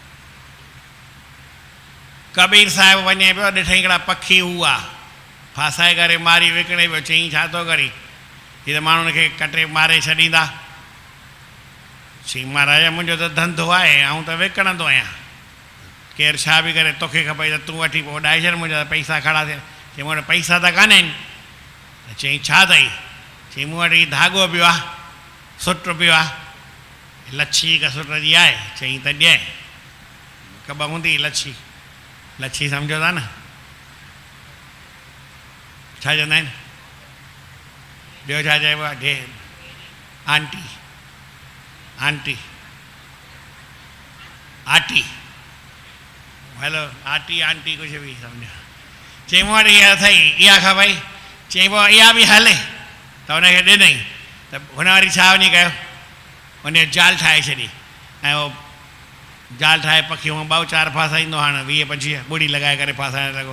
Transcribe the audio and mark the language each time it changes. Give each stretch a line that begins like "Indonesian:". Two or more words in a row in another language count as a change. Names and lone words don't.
Sindhi: कबीर साहिबु वञे पियो, ॾिठईं हिकिड़ा पखी हुआ, फासाए करे मारी विकिणे पियो, चईं छा थो करी, हीअ त माण्हुनि खे कटे मारे छॾींदा, चईं महाराज मुंहिंजो त धंधो आहे, आऊं त विकिणंदो आहियां, केरु छा बि करे, तोखे खपई त तूं वठी पोइ उॾाए छॾ, मुंहिंजा पैसा खड़ा थिया। चई मूं वटि पैसा त कान्हनि, चईं छा अथई, चईं मूं वटि धाॻो पियो आहे, सुट पियो आहे, लच्छी हिकु सुट जी आहे, चईं त ॾिए, कब हूंदी लच्छी, लच्छी सम्झो था न छा चवंदा आहिनि, ॿियो छा चइबो आहे, ढे आंटी, आंटी आटी, हलो आटी आंटी कुझु बि सम्झो। चई मूं वटि इहा अथई, इहा खपई, चई पोइ इहा बि हले, त हुनखे ॾिनई, त हुन वरी छा वञी कयो, हुन जाल ठाहे छॾी, ऐं उहो जाल ठाहे पखी हूअं 2-4 फासाईंदो, हाणे 20-25 ॿुड़ी लॻाए करे फासाइण लॻो।